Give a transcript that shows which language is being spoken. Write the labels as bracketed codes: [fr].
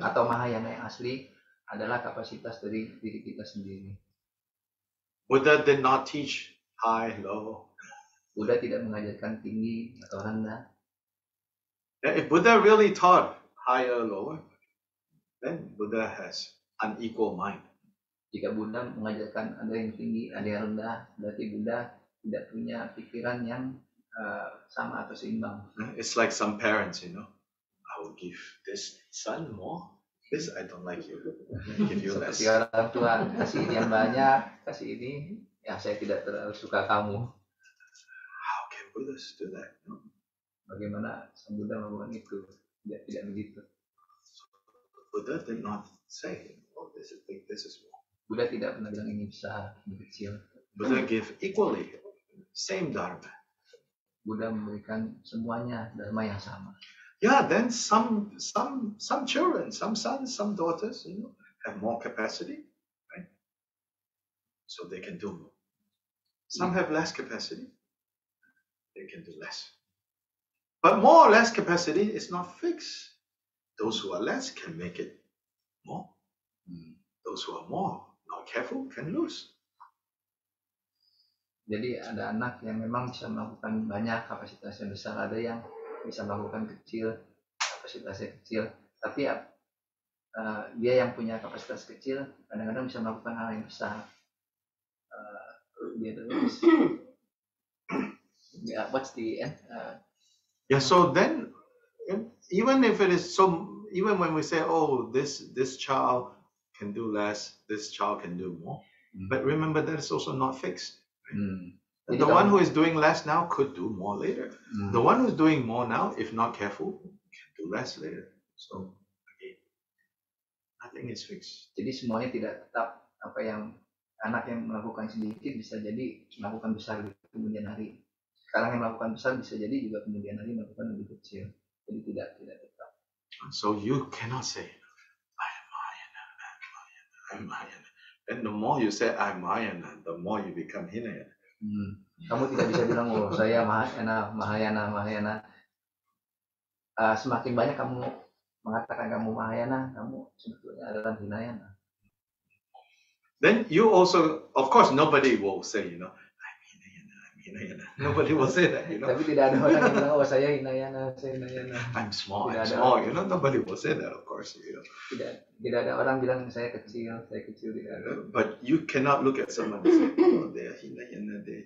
[id] atau Mahayana yang asli adalah kapasitas dari diri kita sendiri. [en] Buddha did not teach high, low. [id] Buddha tidak mengajarkan tinggi atau rendah. [en] If Buddha really taught higher, lower, then Buddha has unequal mind. [id] Jika Buddha mengajarkan ada yang tinggi, ada yang rendah, berarti Buddha tidak punya pikiran yang sama atau seimbang. [en] It's like some parents, I will give this son more. This I don't like you. Give you less. [id] Seperti orang tua, kasih ini yang banyak, kasih ini, ya saya tidak terlalu suka kamu. [en] How can Buddhists do that? No? [id] Bagaimana sang Buddha melakukan itu? Tidak begitu. [en] Buddha did not say, oh, this is big, this is small. [id] Buddha tidak pernah bilang ini besar, ini kecil. [en] Buddha give equally, same dharma. [id] Buddha memberikan semuanya dharma yang sama. [en] Yeah, then some children, some sons, some daughters, have more capacity, right? So they can do more. Some have less capacity, they can do less. But more or less capacity is not fixed. Those who are less can make it more. Those who are more, not careful, can lose. [id] Jadi ada anak yang memang bisa melakukan banyak, kapasitasnya besar, ada yang bisa melakukan kecil, kapasitasnya kecil, tapi dia yang punya kapasitas kecil kadang-kadang bisa melakukan hal yang besar. Dia terus [en] what's the end? So then even if it is even when we say, oh, this child can do less, this child can do more, but remember that is also not fixed. The one who is doing less now could do more later. The one who's doing more now, if not careful, can do less later. So again, nothing is fixed. [id] Jadi semuanya tidak tetap. Apa yang anak yang melakukan sedikit bisa jadi melakukan besar di kemudian hari. Sekarang yang melakukan besar bisa jadi juga kemudian hari melakukan lebih kecil. Jadi tidak tetap. [en] So you cannot say, I am Mahayana. And the more you say I'm Mahayana, the more you become Hinayana. [id] Kamu tidak bisa bilang, oh saya Mahayana. Semakin banyak kamu mengatakan kamu Mahayana, kamu sebetulnya adalah Hinayana. [en] Then you also, of course, nobody will say, I'm Hinayana. Nobody will say that, [id] Tapi tidak ada orang yang bilang, oh saya Hinayana. [en] I'm small. Nobody will say that, of course, [id] Tidak ada orang bilang saya kecil, tidak ada. [en] But you cannot look at someone and say, oh, they're Hinayana.